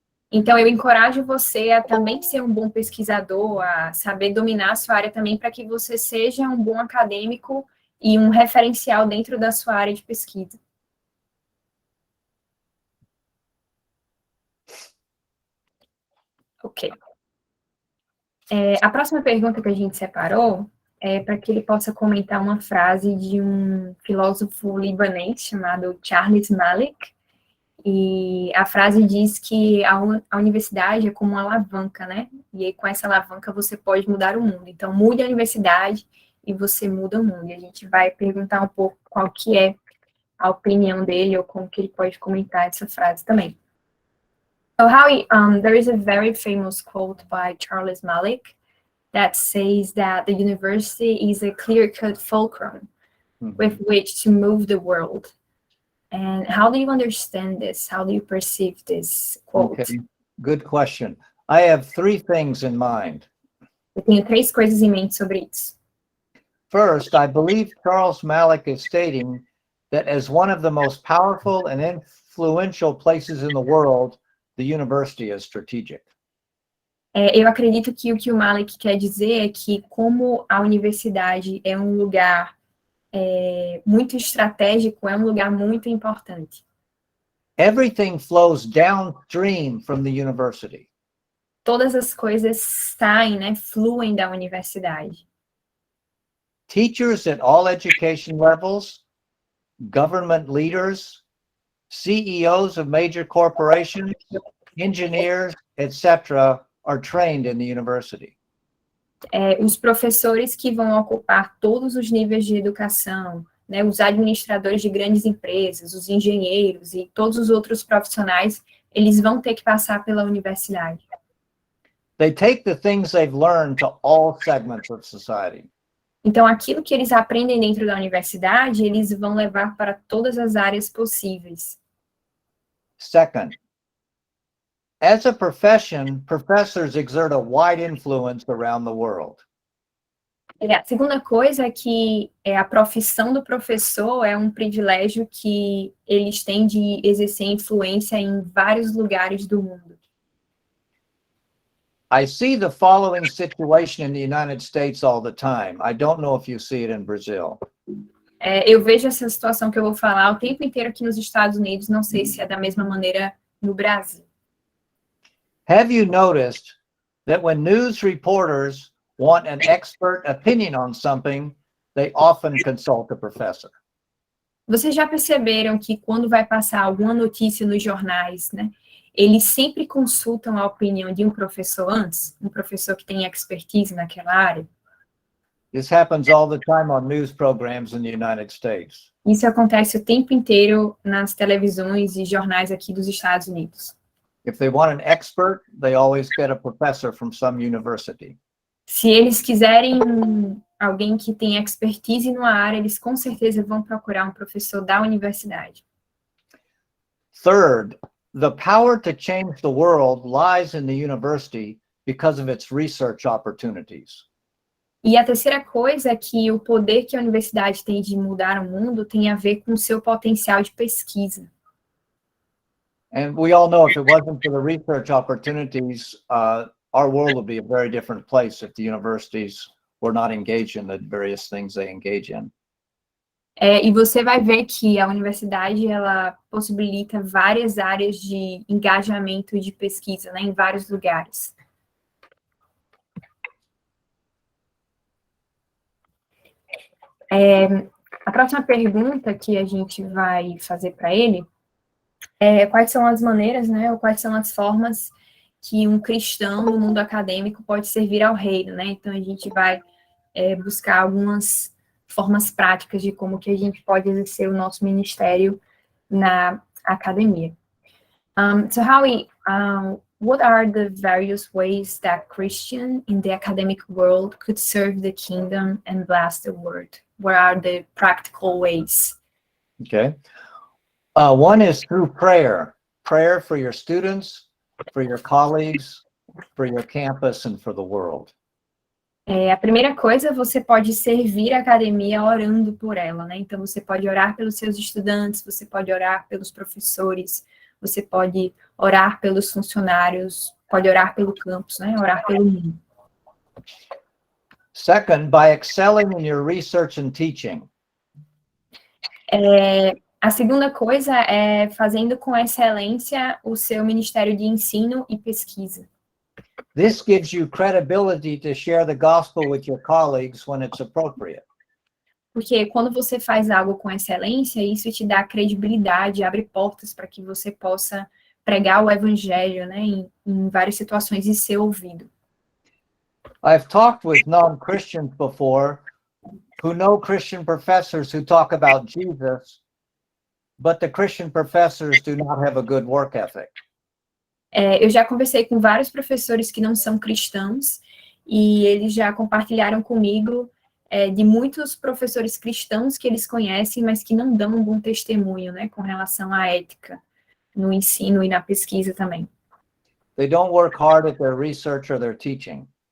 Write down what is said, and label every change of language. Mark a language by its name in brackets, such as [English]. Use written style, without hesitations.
[Portuguese] Então, eu encorajo você a também ser um bom pesquisador, a saber dominar a sua área também, para que você seja um bom acadêmico e um referencial dentro da sua área de pesquisa. Ok. A próxima pergunta que a gente separou é para que ele possa comentar uma frase de um filósofo libanês chamado Charles Malik. E a frase diz que a universidade é como uma alavanca, né? E aí, com essa alavanca, você pode mudar o mundo. Então, mude a universidade e você muda o mundo. E a gente vai perguntar um pouco qual que é a opinião dele, ou como que ele pode comentar essa frase também. [English] So, Howie, there is a very famous quote by Charles Malik that says that the university is a clear-cut fulcrum with which to move the world. And how do you understand this? How do you perceive this quote? Okay, good question. I have three things in mind. [Portuguese] Eu tenho três coisas em mente sobre isso. [English] First, I believe Charles Malik is stating that as one of the most powerful and influential places in the world, the university is strategic. [Portuguese] Eu acredito que o que o Malik quer dizer é que, como a universidade é um lugar muito estratégico, é um lugar muito importante. [English] Everything flows downstream from the university. [Portuguese] Todas as coisas saem, né, fluem da universidade. [English] Teachers at all education levels, government leaders, CEOs of major corporations, engineers, etc., are trained in the university. [Portuguese] Os professores que vão ocupar todos os níveis de educação, né, os administradores de grandes empresas, os engenheiros e todos os outros profissionais, eles vão ter que passar pela universidade. [English] They take the things they've learned to all segments of society. [Portuguese] Então, aquilo que eles aprendem dentro da universidade, eles vão levar para todas as áreas possíveis. [English] Second, as a profession, professors exert a wide influence around the world. [Portuguese] A segunda coisa é que a profissão do professor é um privilégio que eles têm de exercer influência em vários lugares do mundo. [English] I see the following situation in the United States all the time. I don't know if you see it in Brazil. [Portuguese] Eu vejo essa situação que eu vou falar o tempo inteiro aqui nos Estados Unidos, não sei se é da mesma maneira no Brasil. [English] Have you noticed that when news reporters want an expert opinion on something, they often consult a professor? [Portuguese] Vocês já perceberam que quando vai passar alguma notícia nos jornais, né, eles sempre consultam a opinião de um professor antes, um professor que tem expertise naquela área? [English] This happens all the time on news programs in the United States. [Portuguese] Isso acontece o tempo inteiro nas televisões e jornais aqui dos Estados Unidos. [English] If they want an expert, they always get a professor from some university. [Portuguese] Se eles quiserem alguém que tem expertise numa área, eles com certeza vão procurar um professor da universidade. [English] Third, the power to change the world lies in the university because of its research opportunities. [Portuguese] E a terceira coisa é que o poder que a universidade tem de mudar o mundo tem a ver com o seu potencial de pesquisa. [English] And we all know if it wasn't for the research opportunities, our world would be a very different place if the universities were not engaged in the various things they engage in. [Portuguese] E você vai ver que a universidade, ela possibilita várias áreas de engajamento de pesquisa, né, em vários lugares. A próxima pergunta que a gente vai fazer para ele é quais são as maneiras, né, ou quais são as formas que um cristão no mundo acadêmico pode servir ao reino, né? Então, a gente vai buscar algumas formas práticas de como que a gente pode exercer o nosso ministério na academia. [English] So, Howie, what are the various ways that Christian in the academic world could serve the kingdom and bless the world? What are the practical ways? Okay. One is through prayer. Prayer for your students, for your colleagues, for your campus, and for the world. [Portuguese] A primeira coisa, você pode servir a academia orando por ela, né? Então, você pode orar pelos seus estudantes, você pode orar pelos professores, você pode orar pelos funcionários, pode orar pelo campus, né? Orar pelo mundo. [English] Second, by excelling in your research and teaching. [Portuguese] A segunda coisa é fazendo com excelência o seu ministério de ensino e pesquisa. [English] This gives you credibility to share the gospel with your colleagues when it's appropriate. [Portuguese] Porque quando você faz algo com excelência, isso te dá credibilidade, abre portas para que você possa pregar o evangelho, né, em várias situações e ser ouvido. [English] I've talked with non-Christians before who know Christian professors who talk about Jesus, but the Christian professors do not have a good work ethic. [Portuguese] Eu já conversei com vários professores que não são cristãos e eles já compartilharam comigo de muitos professores cristãos que eles conhecem, mas que não dão um bom testemunho, né, com relação à ética no ensino e na pesquisa também. [English] They don't work hard at their research or their teaching.